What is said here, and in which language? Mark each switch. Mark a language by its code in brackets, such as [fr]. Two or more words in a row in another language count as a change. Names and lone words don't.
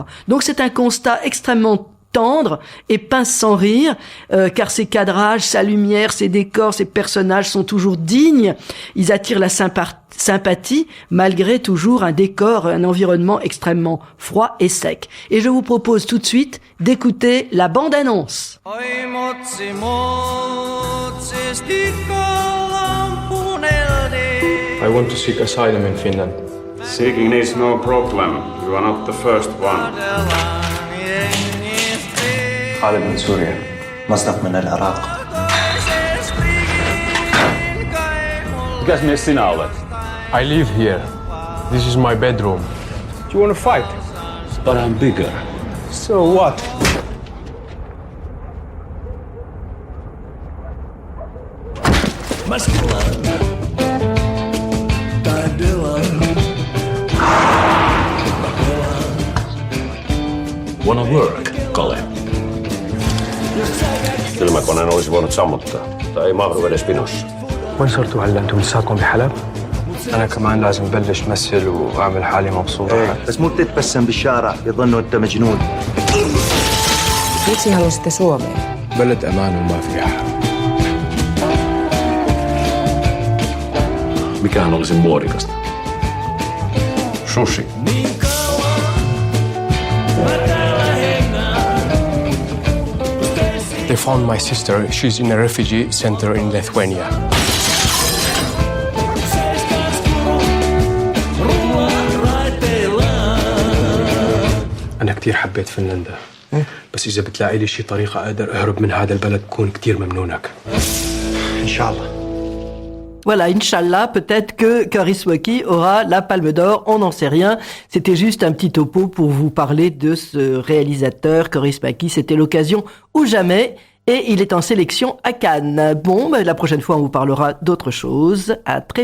[fr] Donc c'est un constat extrêmement tendre et pince sans rire, car ses cadrages, sa lumière, ses décors, ses personnages sont toujours dignes. Ils attirent la sympathie, malgré toujours un décor, un environnement extrêmement froid et sec. Et je vous propose tout de suite d'écouter la bande-annonce. [en] I want to seek asylum in Finland. Seeking is no problem. You are not the first one. [ar] خالد من سوريا. مصدق من العراق. [fi] Mikäs mies sinä olet? [en] I live here. This is my bedroom. Do you want to fight? But I'm bigger. So what? Wanna work, Kale? [fi] Kylmäkoneen olisi voinut sammuttaa. Tai ei mahdu edes pinossa. [ar] وين صرتوا هلا انتم لساتكم بحلب؟ انا كمان لازم بلش مثل واعمل حالي مبسوط. بس مو تتبسم بالشارع يظنوا انت مجنون. [fi] Miksi halusitte Suomeen? [ar] بلد امان وما في حرب. [fi] Mikähän olisi muodikasta? Sushi. [en] They found my sister. She's in a refugee center in Lithuania. [ar] أنا كتير حبيت فنلندا. بس إذا بتلاقي لي شي طريقة أقدر أهرب من هذا البلد بكون كتير ممنونك. ان شاء الله. [fr] Voilà, Inch'Allah, peut-être que Kaurismäki aura la Palme d'Or, on n'en sait rien. C'était juste un petit topo pour vous parler de ce réalisateur, Kaurismäki. C'était l'occasion ou jamais, et il est en sélection à Cannes. Bon, la prochaine fois, on vous parlera d'autre chose.